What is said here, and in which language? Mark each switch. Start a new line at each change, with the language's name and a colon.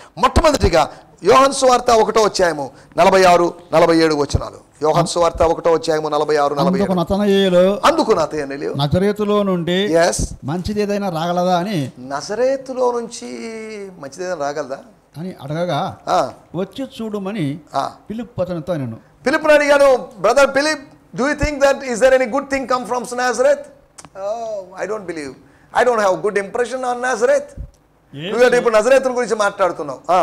Telugu: మొట్టమొదటిగా యోహాను సువార్త 1వ అధ్యాయము 46-47 వచనాలు. యోహాను సువార్త 1వ అధ్యాయము 46-47. అందుకు నతనయేలు నజరేతులో నుండి మంచిది ఏదైనా రాగలదా అని, నజరేతులో నుంచి మంచిది ఏదైనా రాగలదా అని అడగగా, వచ్చి చూడమని ఫిలిప్పు అతనితో నేను. ఫిలిప్పుని అడిగాను,
English: Brother Philip, do you think that is there any good thing come from Nazareth? Oh, I don't believe. I don't have good impression on Nazareth.
Telugu: నువ్వు ఇప్పుడు నజరేతు గురించి మాట్లాడుతున్నావు.